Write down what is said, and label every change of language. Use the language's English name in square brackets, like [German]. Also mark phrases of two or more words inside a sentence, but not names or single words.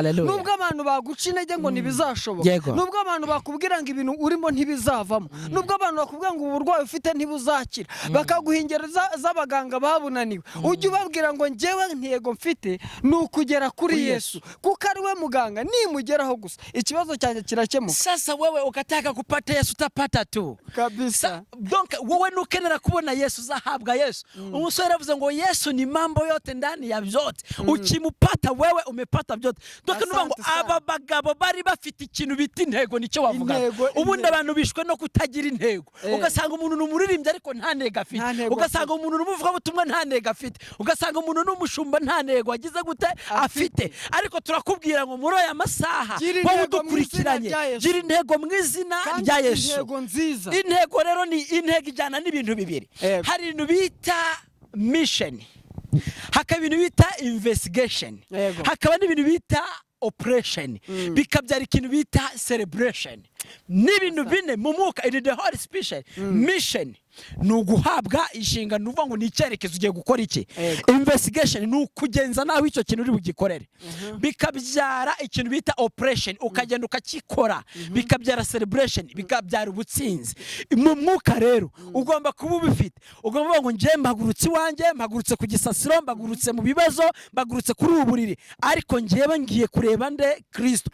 [Kinyarwanda] Nubwo abantu baguca intege ngo ntibizashoboka, nubwo abantu bakubwira ngo ibintu urimo ntibizavamo, nubwo abantu bakubwira ngo uburwayi ufite ntibuzakira, bakaguha ingero z'abaganga babunaniwe, ujye ubabwira ngo njyewe intego mfite ni ukugera kuri Yesu, kuko ari we muganga, nimugeraho gusa ikibazo cyanjye kirakemuka. [Swahili] Sasa wewe ukataka kupata Yesu utapata tu kabisa. [Kinyarwanda] Donc wewe nukenera kubona Yesu uzahabwa Yesu. Umusore yavuze ngo Yesu [Swahili] ni mambo yote ndani ya vyote, ukimupata wewe umepata vyote. [Kinyarwanda] Donc nuba ngo aba bagabo bari bafite ikintu bita intego, nicyo wavuga. Ubundi abantu bishwe no kutagira intego, ugasanga umuntu n'umuririmbyi ariko nta ntego afite, ugasanga umuntu n'umuvuga butumwa nta ntego afite, ugasanga umuntu n'umushumba nta ntego agize gute afite. Ariko turakubwira ngo muri aya masaha wowe udukurikiranye, gira intego mu izina rya Yesu. Intego nziza. Intego rero ni intego ijyana n'ibintu bibiri. Hari ibintu bita mission, hakaba ibintu bita investigation, hakaba n'ibintu bita operation, bikabyara ikintu bita celebration. N'ibintu bine mu mwuka [English] in the Holy Spirit. [Kinyarwanda] Mission ni uguhabwa inshingano, uvuga ngo ni icyerekezo ugiye gukora iki. Investigation ni ukugenza naho icyo kintu uri bugikorere, bikabyara ikintu bita operation, ukagenda ukakikora, bikabyara celebration, bikabyara ubutsinzi. Mu mwuka rero ugomba kuba ubifite, ugomba kuvuga ngo njye mpagurutse iwanjye, mpagurutse ku gisasiro, mpagurutse mu bibazo, mpagurutse kuri ubu buriri, ariko njyewe ngiye kureba nde Kristo.